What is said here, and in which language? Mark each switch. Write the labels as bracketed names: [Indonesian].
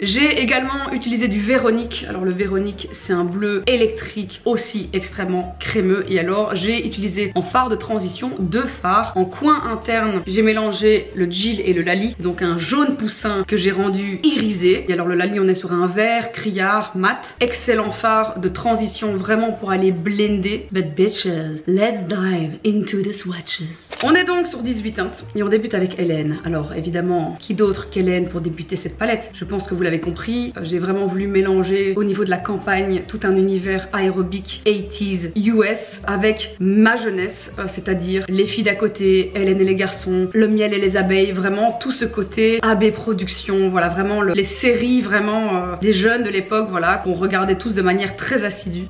[French] J'ai également utilisé du Véronique. Alors le Véronique c'est un bleu électrique aussi extrêmement crémeux. Et alors j'ai utilisé en fard de transition deux fards. En coin interne j'ai mélangé le Jill et le Lali, donc un jaune poussin que j'ai rendu irisé. Et alors le Lali on est sur un vert criard mat. Excellent fard de transition vraiment pour aller blender. [English] But bitches, let's dive into the swatches. [French] On est donc sur 18 teintes et on débute avec Hélène. Alors évidemment qui d'autre qu'Hélène pour débuter cette palette? Je pense que vous l'avez compris, j'ai vraiment voulu mélanger au niveau de la campagne tout un univers aérobique 80s US avec ma jeunesse, c'est-à-dire les filles d'à côté, Hélène et les garçons, le miel et les abeilles, vraiment tout ce côté AB Productions, voilà vraiment les séries vraiment des jeunes de l'époque, voilà, qu'on regardait tous de manière très assidue.